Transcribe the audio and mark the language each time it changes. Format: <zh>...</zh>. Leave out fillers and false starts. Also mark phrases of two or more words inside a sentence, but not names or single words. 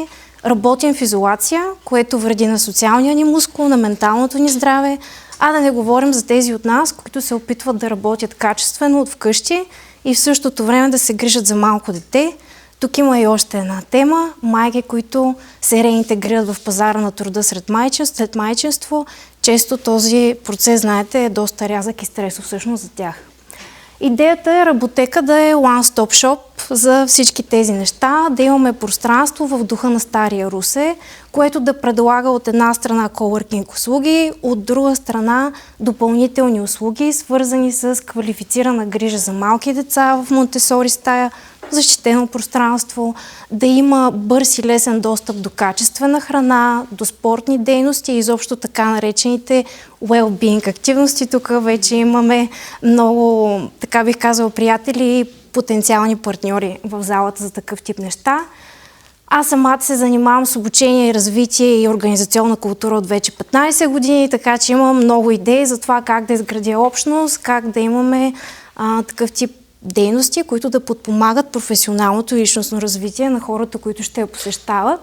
<bg>Работим в изолация, което вреди на социалния ни мускул, на менталното ни здраве, а да не говорим за тези от нас, които се опитват да работят качествено от вкъщи и в същото време да се грижат за малко дете. Тук има и още една тема. Майки, които се реинтегрират в пазара на труда след майчинство. Често този процес, знаете, е доста рязък и стресов всъщност за тях. Идеята е Работека да е</bg> <en>one-stop shop</en> <bg>за всички тези неща, да имаме пространство в духа на Стария Русе, което да предлага от една страна coworking услуги, от друга страна допълнителни услуги, свързани с квалифицирана грижа за малки деца в Монтесори стая, защитено пространство, да има бърз и лесен достъп до качествена храна, до спортни дейности и изобщо така наречените well-being активности. Тук вече имаме много, така бих казала, приятели и потенциални партньори в залата за такъв тип неща. Аз самата се занимавам с обучение и развитие и организационна култура от вече 15 години, така че имам много идеи за това как да изградя общност, как да имаме такъв тип дейности, които да подпомагат професионалното и личностно развитие на хората, които ще я посещават.</bg>